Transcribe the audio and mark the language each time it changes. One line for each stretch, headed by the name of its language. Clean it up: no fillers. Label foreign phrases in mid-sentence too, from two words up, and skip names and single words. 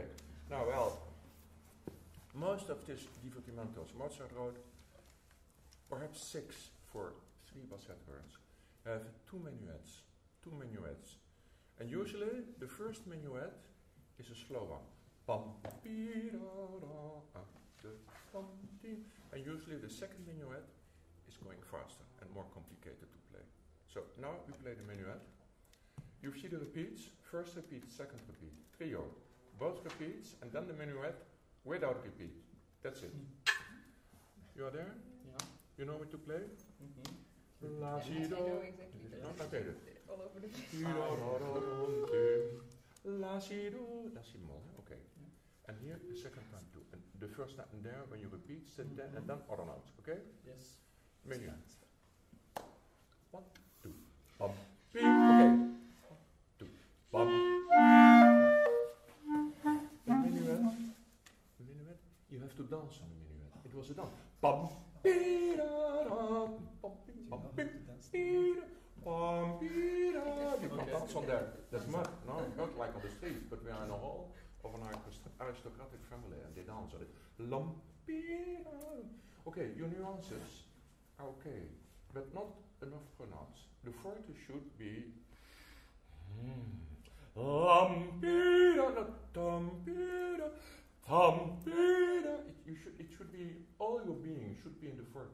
English: Now, well, most of these divertimentos Mozart wrote, perhaps 6 for 3 bassette horns, have 2 minuets. And usually the first minuet is a slow one. Pam, pi, da, da, pam, ti. And usually the second minuet is going faster and more complicated to play. So now we play the minuet. You see the repeats, first repeat, second repeat, trio, both repeats, and then the minuet without repeat. That's it. You are there? Yeah. You know what to play? La, si, I do. know exactly that. No? Okay. All over the place. La, si, do. La, si, mol. Okay. And here the second time too. And the first time there, when you repeat, sit there, and then other notes. Okay? Yes. Minuet. 1, 2, bum, beep. Okay. 1, 2, bum. The minuet. You have to dance on the minuet. It was a dance. Bum, bee, da, da, bum, beep, bum, beep, bee, da, bum, bee, da. You can dance on there. That's mud. No, not like on the street, but we are in a hall of an aristocratic family, and they dance on it. Lum, bee, da. Okay, your nuances are okay, but not enough pronounced. The forte should be it should be, all your being should be in the forte.